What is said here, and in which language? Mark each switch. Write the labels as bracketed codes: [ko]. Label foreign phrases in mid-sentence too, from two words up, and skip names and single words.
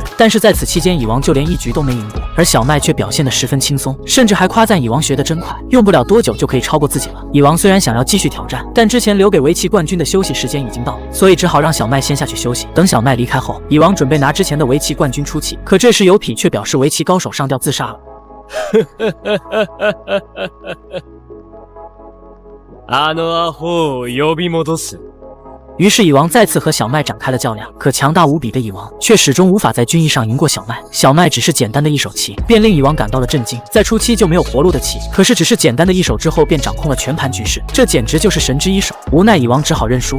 [zh] 但是在此期间，蚁王就连1局都没赢过，而小麦却表现得十分轻松，甚至还夸赞蚁王学得真快，用不了多久就可以超过自己了。蚁王虽然想要继续挑战，但之前留给围棋冠军的休息时间已经到了，所以只好让小麦先下去休息。等小麦离开后，蚁王准备拿之前的围棋冠军出气，可这时油痞却表示围棋高手上吊自杀了。 [ja] あのアホを呼び戻す。 [zh] 于是蚁王再次和小麦展开了较量，可强大无比的蚁王却始终无法在军役上赢过小麦。小麦只是简单的一手棋，便令蚁王感到了震惊。在初期就没有活路的棋，可是只是简单的一手之后便掌控了全盘局势，这简直就是神之一手。无奈蚁王只好认输。